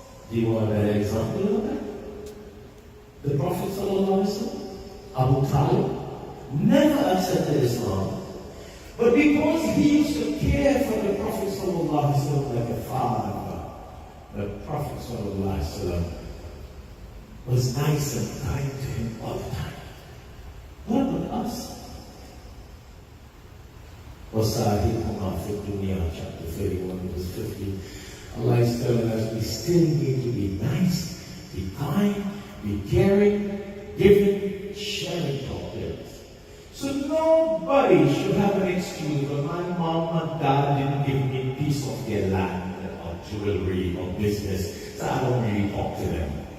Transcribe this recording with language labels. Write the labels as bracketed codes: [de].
[en] Do you want a better example of that? The Prophet sallallahu alaihi wasallam, Abu Talib, never accepted Islam. But because he used to care for the Prophet sallallahu alaihi wasallam like a father, the Prophet sallallahu alaihi wasallam was nice and kind to him all the time. What about us? [ar] وَصَاحِبْهُمَا فِي الدُّنْيَا, [en] chapter 31, verse 50. Allah is telling us we still need to be nice, be kind, be caring, giving, sharing to our parents. So nobody should have an excuse when my mom and dad didn't give me a piece of their land or jewelry or business, so I don't really talk to them.